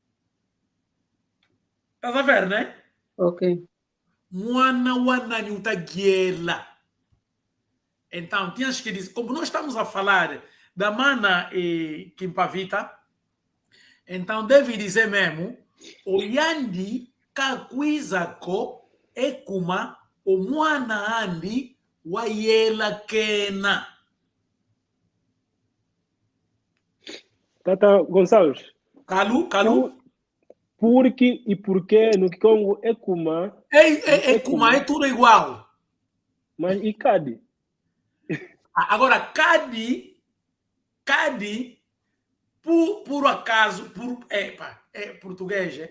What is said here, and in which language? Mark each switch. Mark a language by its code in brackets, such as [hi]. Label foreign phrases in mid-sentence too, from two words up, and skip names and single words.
[pt] Estás a ver, né? Ok. [kg] Moana Wanani Utagiela. [pt] Então, tinhas que dizer, como nós estamos a falar da mana Kimpavita, Então deve dizer mesmo, [kg] oyandi kakwizako ekuma omwana andi wayela kena. [pt] Tata Gonçalves, Calu? porque e porquê no Kikongo é kuma, Ekuma é tudo igual. mas e Cade? Agora, Cade, por acaso, é português, é?